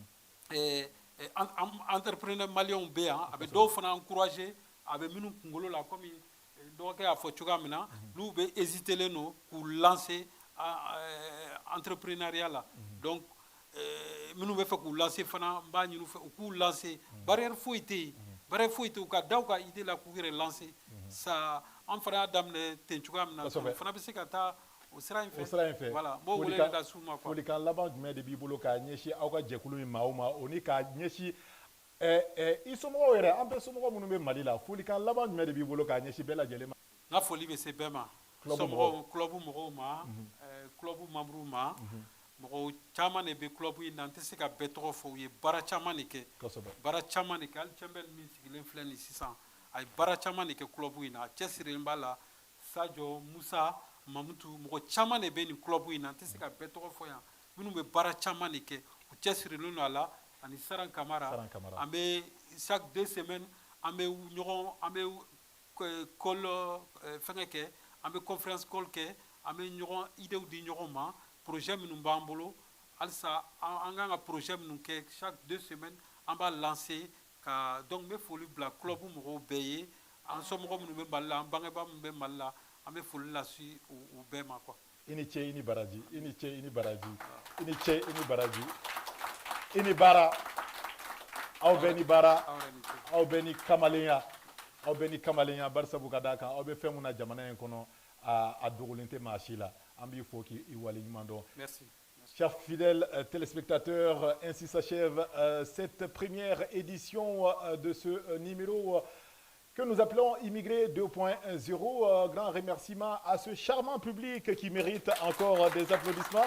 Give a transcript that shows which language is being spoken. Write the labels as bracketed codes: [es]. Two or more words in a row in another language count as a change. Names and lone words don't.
[bm] entrepreneur malien bɛ yan a bɛ dɔw fana encourager a bɛ minnu kunkolo la comme dɔgɔkɛ y'a fɔ cogoya min na n'u bɛ hésiter len don k'u lancer entrepreneuriat la donc minnu bɛ fɛ k'u lancer fana n b'a ɲini u fɛ u k'u lancer barrière foyi tɛ yen barrière foyi tɛ yen u ka da u ka idée la k'u yɛrɛ lancer ça an fana y'a daminɛ ten cogoya min na o fana bɛ se ka taa O sera in O sera in fait. [fr] Voilà. Bon, vous voulez la souma quoi. [bm] Folikan laban jumɛn de b'i bolo k'a ɲɛsin aw ka jɛkulu in maa o maa o ni k'a ɲɛsin i somɔgɔw yɛrɛ an bɛɛ somɔgɔ minnu bɛ Mali la folikan laban jumɛn de b'i bolo k'a ɲɛsin bɛɛ lajɛlen ma. N ka foli bɛ se bɛɛ ma. Somɔgɔw club mɔgɔw ma club membre ma mɔgɔw caman de bɛ club in na n tɛ se ka bɛɛ tɔgɔ fɔ u ye baara caman de kɛ. Kosɛbɛ. Baara caman de kɛ hali Cɛnbɛl min sigilen filɛ nin sisan a ye baara caman de kɛ club in na a cɛsirilen b'a la Sadio Musa Mamutu mɔgɔ caman de bɛ nin club in na n tɛ se ka bɛɛ tɔgɔ fɔ yan minnu bɛ baara caman de kɛ u cɛsirilen don a la ani Saran Kamara an bɛ [fr] chaque 2 semaines [bm] an bɛ ɲɔgɔn an bɛ call fɛngɛ kɛ an bɛ [fr] conference call [bm] kɛ an bɛ ɲɔgɔn idéw di ɲɔgɔn ma projet minnu b'an bolo halisa an kan ka projet minnu kɛ [fr] chaque 2 semaines [bm] an b'a lancer ka donc n bɛ foli bila club mɔgɔw bɛɛ ye an somɔgɔ minnu bɛ Mali la an bangebaa minnu bɛ Mali la an bɛ foli lase u bɛɛ ma quoi. I ni ce i ni baraji i ni ce i ni baraji i ni ce i ni baraji i ni baara aw bɛɛ ni baara aw bɛɛ ni kamalenya aw bɛɛ ni kamalenya bari sabu ka d'a kan aw bɛ fɛn min na jamana in kɔnɔ a dogolen tɛ maa si la an b'i fo k'i waleɲuman dɔn. Merci. [fr] Chers fidèles téléspectateurs, ainsi s'achève cette première édition de ce numéro que nous appelons Immigré 2.0. Grand remerciement à ce charmant public qui mérite encore des applaudissements.